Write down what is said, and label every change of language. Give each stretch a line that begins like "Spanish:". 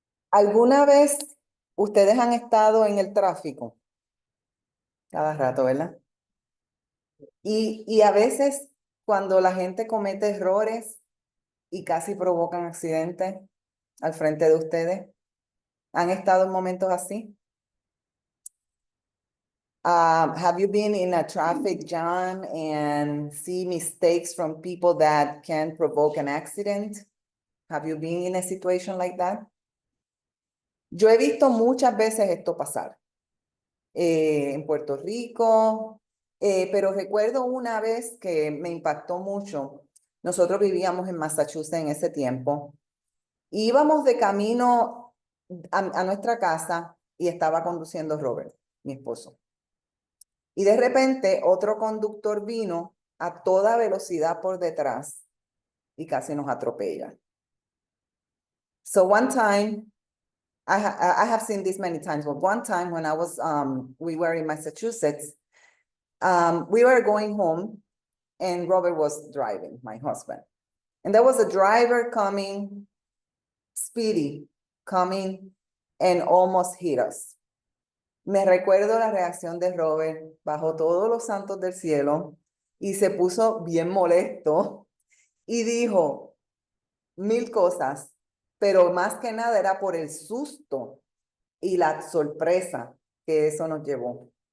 Spanish: ¿Alguna vez ustedes han estado en el tráfico? Cada rato, ¿verdad? Y a veces cuando la gente comete errores y casi provocan accidentes al frente de ustedes, ¿han estado en momentos así?
English: Have you been in a traffic jam and see mistakes from people that can provoke an accident? Have you been in a situation like that?
Spanish: Yo he visto muchas veces esto pasar en Puerto Rico, pero recuerdo una vez que me impactó mucho. Nosotros vivíamos en Massachusetts en ese tiempo. Íbamos de camino a nuestra casa y estaba conduciendo Robert, mi esposo. Y de repente otro conductor vino a toda velocidad por detrás y casi nos atropella.
English: So one time, I have seen this many times, but one time when we were in Massachusetts, we were going home and Robert was driving, my husband. And there was a driver coming, speedy, coming and almost hit us.
Spanish: Me recuerdo la reacción de Robert, bajó todos los santos del cielo y se puso bien molesto y dijo mil cosas, pero más que nada era por el susto y la sorpresa que eso nos llevó.